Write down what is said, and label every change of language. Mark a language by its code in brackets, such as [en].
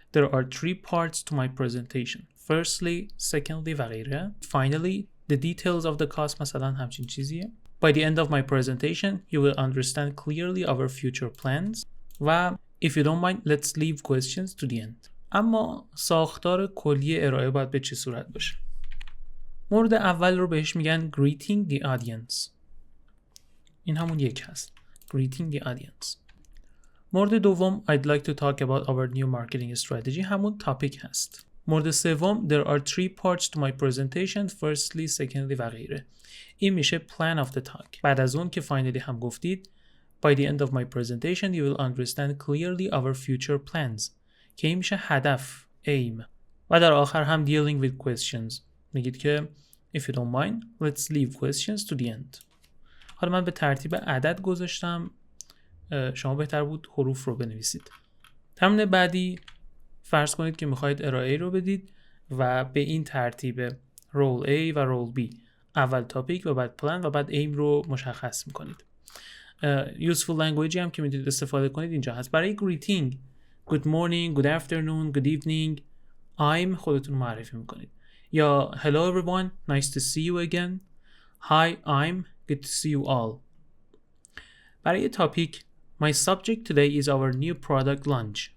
[en] There are 3 parts to my presentation. Firstly, secondly [fa] و غیره. [en] Finally, the details of the cost [fa] مثلا همچین چیزیه. [en] By the end of my presentation, you will understand clearly our future plans. و if you don't mind, let's leave questions to the end. اما ساختار کلی ارائه باید به چه صورت باشه؟ مورد اول رو بهش میگن greeting the audience. این همون یک هست. greeting the audience. [fa] مورد دوم [en] I'd like to talk about our new marketing strategy [fa] همون تاپیک هست. مورد سوم [en] There are 3 parts to my presentation firstly, secondly و غیره. [fa] این میشه [en] plan of the talk. [fa] بعد از اون که [en] finally هم گفتید By the end of my presentation you will understand clearly our future plans که این میشه هدف aim. [fa] و در آخر هم [en] dealing with questions میگید که If you don't mind let's leave questions to the end. [fa] حالا من به ترتیب عدد گذاشتم، شما بهتر بود حروف رو بنویسید. تمرین بعدی فرض کنید که میخواید ارائه رو بدید و به این ترتیب رول A و رول B اول تاپیک و بعد پلان و بعد ایم رو مشخص میکنید. useful language هم که میتونید استفاده کنید اینجا هست. [en] برای greeting good morning, good afternoon, good evening I'm [fa] خودتون معرفی میکنید. [en] یا hello everyone, nice to see you again. Hi, I'm good to see you all. [fa] برای تاپیک [en] My subject today is our new product launch.